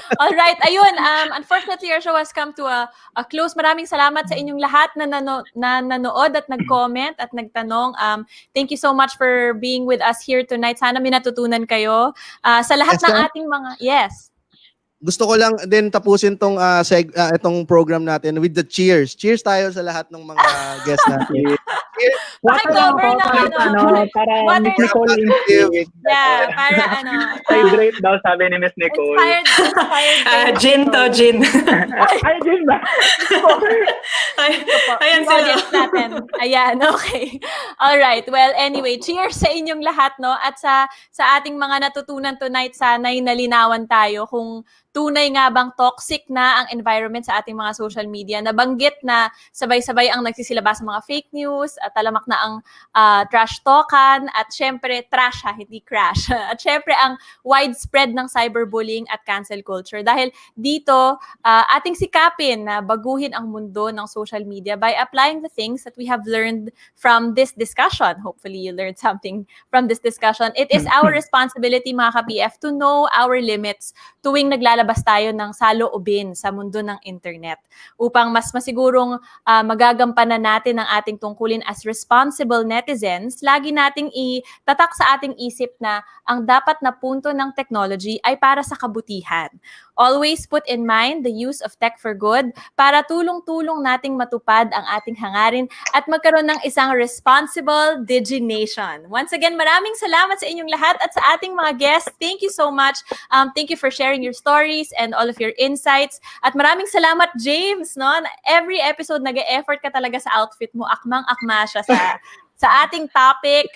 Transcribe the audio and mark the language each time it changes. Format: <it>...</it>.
<en>All right, ayun, unfortunately, our show has come to a close.</en> <tl>Maraming salamat sa inyong lahat na nanood at nag-comment at nagtanong.</tl> <en>Thank you so much for being with us here tonight.</en> <tl>Sana may natutunan kayo. Sa lahat ng ating mga, yes. Gusto ko lang din tapusin itong program natin</tl> <en>with the cheers.</en> <tl>Cheers tayo sa lahat ng mga guests natin. Cover ng para</tl> <en>water Miss Nicole inspired. Yeah, para</en> <tl>Hydrate daw, sabi ni Miss Nicole.</tl> <en>Inspired. Gin to, gin.</en> <tl>Ay, gin ba? Ayan sila.</tl> <en>Audience natin. Ayan, okay. All right. Well, anyway, cheers</en> <tl>sa inyong lahat, no? At sa ating mga natutunan tonight, sana'y nalinawan tayo kung tunay nga bang toxic na ang environment sa ating mga social media. Nabanggit na sabay-sabay ang nagsisilabas sa mga fake news, at talamak na ang Crashtalkan, at syempre trash hindi crash. At syempre ang widespread ng cyberbullying at cancel culture. Dahil dito, ating sikapin na baguhin ang mundo ng social media</tl> <en>by applying the things that we have learned from this discussion. Hopefully you learned something from this discussion. It is our responsibility,</en> <tl>mga ka-PF,</tl> <en>to know our limits</en> <tl>tuwing naglalabas tayo ng saloobin sa mundo ng internet upang mas masigurong magagampanan natin ang ating tungkulin</tl> <en>as responsible netizens.</en> <tl>Lagi nating itatak sa ating isip na ang dapat na punto ng technology ay para sa kabutihan.</tl> <en>Always put in mind the use of tech for good</en> <tl>para tulong-tulong nating matupad ang ating hangarin at magkaroon ng isang responsible DigiNation. Once again, maraming salamat sa inyong lahat at sa ating mga guests.</tl> <en>Thank you so much. Thank you for sharing your stories and all of your insights.</en> <tl>At maraming salamat, James. No?</tl> <en>Every episode,</en> <tl>nag-e-effort ka talaga sa outfit mo. Akmang-akma siya sa ating topic.</tl>